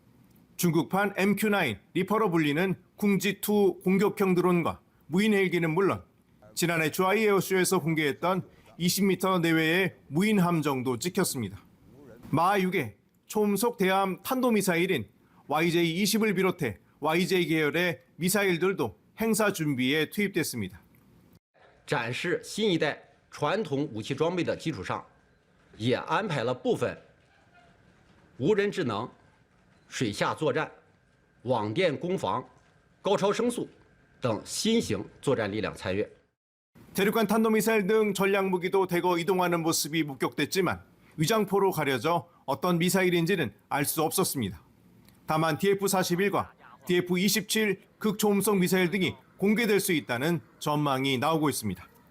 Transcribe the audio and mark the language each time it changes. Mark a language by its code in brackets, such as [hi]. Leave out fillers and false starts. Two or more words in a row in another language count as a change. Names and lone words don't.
[ko] 중국판 MQ-9 리퍼로 불리는 궁지2 공격형 드론과 무인 헬기는 물론 지난해 주하이 에어쇼에서 공개했던 20m 내외의 무인 함정도 찍혔습니다. 마6의 초음속 대함 탄도미사일인 YJ-20을 비롯해 YJ 계열의 미사일들도 행사 준비에 투입됐습니다. [zh] 展示新一代传统武器装备的基础上，也安排了部分无人智能、水下作战、网电攻防、高超声速等新型作战力量参与。 [ko] 대륙간 탄도미사일 등 전략 무기도 대거 이동하는 모습이 목격됐지만 위장포로 가려져 어떤 미사일인지는 알 수 없었습니다. 다만 DF-41과 DF-27 극초음속 미사일 등이 공개될 수 있다는 전망이 나오고 있습니다.